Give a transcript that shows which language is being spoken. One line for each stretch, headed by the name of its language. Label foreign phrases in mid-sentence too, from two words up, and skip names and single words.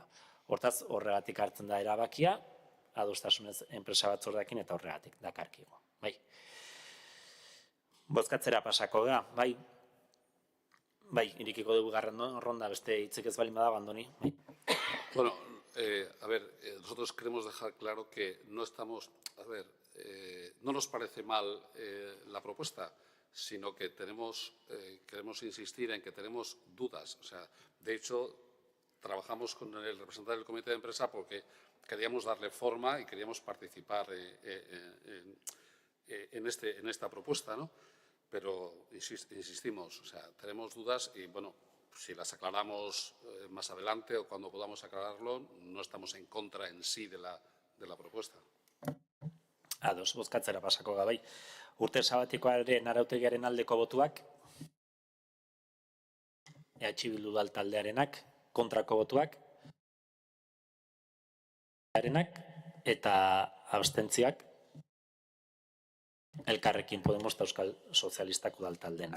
Basque: Hortaz, horregatik hartzen da erabakia, adostasunez enpresa batzordeekin eta horregatik dakarkigu. Bai. Bozkatzera pasako da, bai. Bai, irikiko dugu garren ronda, beste hitzik ez balin badago, Andoni. Bai.
Spanish: Bueno, nosotros queremos dejar claro que no estamos, no nos parece mal la propuesta, sino que queremos insistir en que tenemos dudas. O sea, de hecho, trabajamos con el representante del comité de empresa porque queríamos darle forma y queríamos participar en esta propuesta, ¿no? Pero insistimos, o sea, tenemos dudas y, bueno, si las aclaramos más adelante o cuando podamos aclararlo, no estamos en contra en sí de la propuesta.
Basque: Ados, bozkatzera pasako da, bai. Urte sabatikoaren arautegiaren aldeko botuak, Bildu udal taldearenak, kontrako botuak, eta abstentziak, Elkarrekin Podemos eta Euskal Sozialistak udal taldeenak.